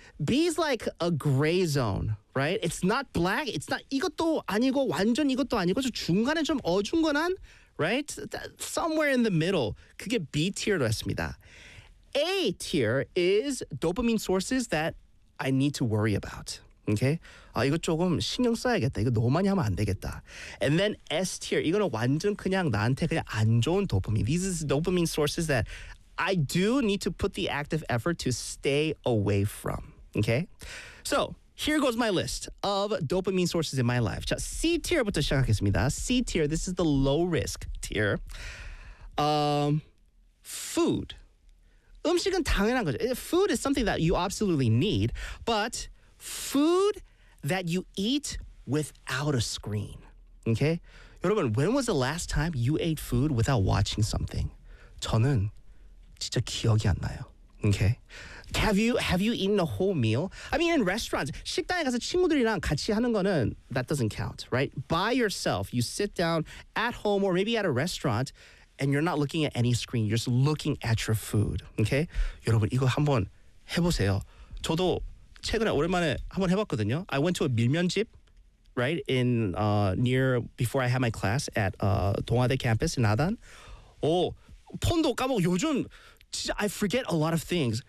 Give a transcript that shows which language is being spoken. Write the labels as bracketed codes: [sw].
[en] B is like a gray zone, right? It's not black. It's not [ko] 이것도 아니고 완전 이것도 아니고 좀 중간에 좀 어중간한, right? [en] Somewhere in the middle. [ko] 그게 B tier로 했습니다. [en] A tier is dopamine sources that I need to worry about. Okay? [ko] 아 이거 조금 신경 써야겠다. 이거 너무 많이 하면 안 되겠다. [en] And then S tier. [ko] 이거는 완전 그냥 나한테 그냥 안 좋은 도파민. [en] These is dopamine sources that I do need to put the active effort to stay away from. Okay? So, here goes my list of dopamine sources in my life. [ko] C tier부터 시작하겠습니다. [en] C tier, this is the low risk tier. [ko] Food. 음식은 당연한 거죠. [en] Food is something that you absolutely need, but food that you eat without a screen. Okay? 여러분, when was the last time you ate food without watching something? [ko] 저는 진짜 기억이 안 나요. [en] Okay? Have you eaten a whole meal? I mean, in restaurants, [ko] 식당에 가서 친구들이랑 같이 하는 거는 [en] that doesn't count, right? By yourself, you sit down at home or maybe at a restaurant and you're not looking at any screen. You're just looking at your food, okay? [ko] 여러분, 이거 한번 해보세요. 저도 최근에 오랜만에 한번 해봤거든요. [en] I went to a 밀면집, right? In near, before I had my class at 동아대 campus in Adan. [ko] 오, 폰도 까먹고 요즘 [en] I forget a lot of things.